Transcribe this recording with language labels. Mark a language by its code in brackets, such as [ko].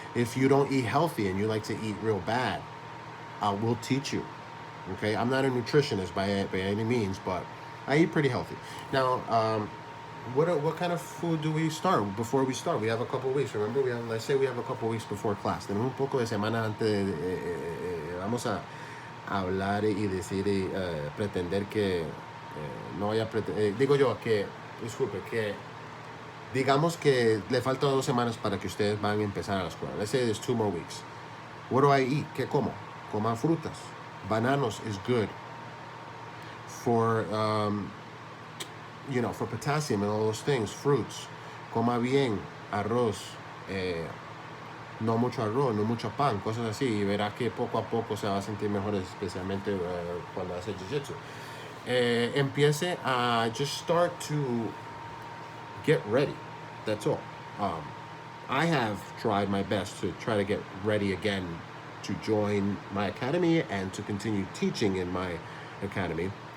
[en] If you don't eat healthy and you like to eat real bad, we'll teach you. Okay, I'm not a nutritionist by any means, but I eat pretty healthy. Now, what kind of food do we start before we start? We have a couple weeks. Remember, let's say we have a couple weeks before class. [es] Tenemos un poco de semana antes. Vamos a hablar y decir pretender que no vaya digo yo que disculpe que digamos que le falta 2 semanas para que ustedes van a empezar a la escuela. [en] Let's say there's 2 more weeks. What do I eat? [es] ¿Qué como? Coma frutas. [en] Bananos is good for for potassium and all those things. [es] Fruits. Coma bien. Arroz. No mucho arroz, no mucho pan, cosas así, y verá que poco a poco se va a sentir mejor, especialmente cuando hace jiu-jitsu. Empiece a [en] just start to get ready. That's all. I have tried my best to try to get ready again to join my academy and to continue teaching in my academy.